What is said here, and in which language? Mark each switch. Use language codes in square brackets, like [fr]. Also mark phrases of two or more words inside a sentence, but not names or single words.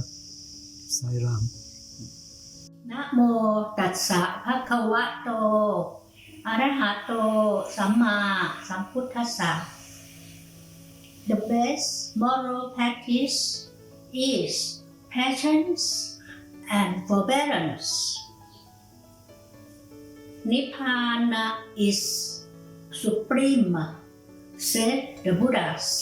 [en] Sai Ram. [pi] นะโมตัสสะภะคะวะโตอะระหะโตสัมมาสัมพุทธัสสะ [en] The best moral practice is patience and forbearance. Nibbana is supreme, said the Buddhas.